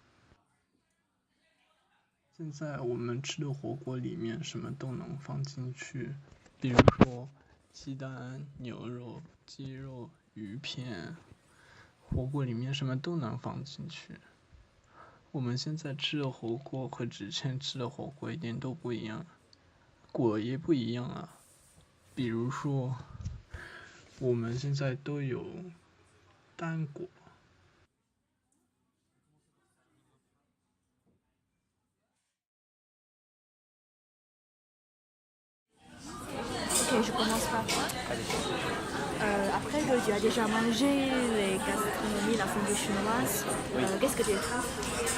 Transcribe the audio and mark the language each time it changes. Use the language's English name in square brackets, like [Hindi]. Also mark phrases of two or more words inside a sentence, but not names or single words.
[Chinese] 现在我们吃的火锅里面什么都能放进去，比如说鸡蛋、牛肉、鸡肉、鱼片，火锅里面什么都能放进去。我们现在吃的火锅和之前吃的火锅一点都不一样，果也不一样啊。比如说，我们现在都有单果。 [French] Ok, je commence par toi. Après que tu as déjà mangé les gastronomies, la fondue chinoise, qu'est-ce que tu trouves?